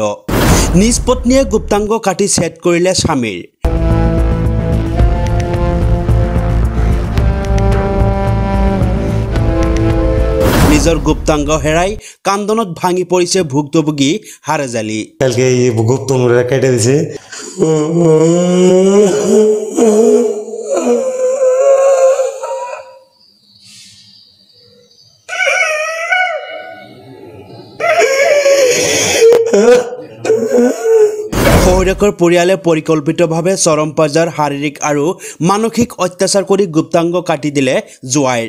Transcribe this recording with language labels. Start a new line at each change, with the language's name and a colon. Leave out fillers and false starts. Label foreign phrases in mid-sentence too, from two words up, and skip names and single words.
Assamese: নিজ পত্নীয়ে গুপ্তাংগ কাটি ছেদ কৰিলে স্বামীৰ। নিজৰ গুপ্তাংগ হেৰাই কান্দনত ভাঙি পৰিছে ভুক্তভোগী হাৰেজালি।
Bangla: কালকে গুপ্তাংগ কেটে দিছে।
Assamese: শহুৰেকৰ পৰিয়ালে পৰিকল্পিতভাৱে চৰম পৰ্যায়ৰ শাৰীৰিক আৰু মানসিক অত্যাচাৰ কৰি গুপ্তাংগ কাটি দিলে জোৱাইৰ।